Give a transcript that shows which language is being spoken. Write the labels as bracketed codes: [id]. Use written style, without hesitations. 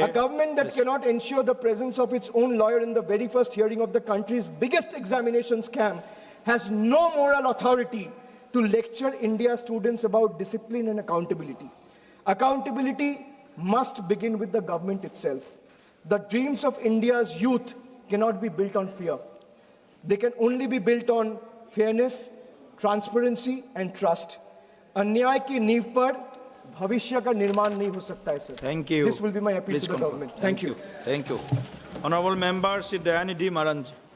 [en] A government that cannot ensure the presence of its own lawyer in the very first hearing of the country's biggest examination scam has no moral authority to lecture India's students about discipline and accountability. Accountability must begin with the government itself. The dreams of India's youth cannot be built on fear. They can only be built on fairness, transparency and trust. [hi] अन्याय की नींव पर भविष्य का निर्माण नहीं हो सकता है, sir. [en] Thank you. This will be my appeal Please to the conclude. government. Thank you. Thank you. Honorable Member Shri Dayanidhi Maranji.